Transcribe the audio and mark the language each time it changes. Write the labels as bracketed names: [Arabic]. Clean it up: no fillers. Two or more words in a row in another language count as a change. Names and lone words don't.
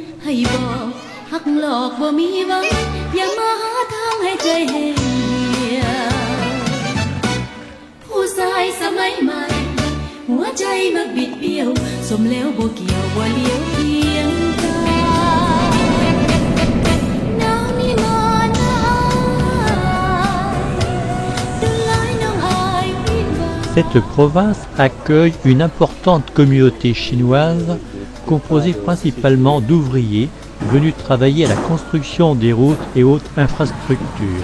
[Thai] บอกหักหลอกบ่มีหวังอย่ามาหาทางให้ใจเหี่ยวผู้ชายสมัยใหม่หัวใจมักบิดเบี้ยวสมแล้วบ่เกี่ยวบ่เลี้ยวเคียงกายน้องนี่มาน้ายดูหลายน้องอายผิดหวัง [French] Cette province accueille une importante communauté chinoise composée principalement d'ouvriers venus travailler à la construction des routes et autres infrastructures.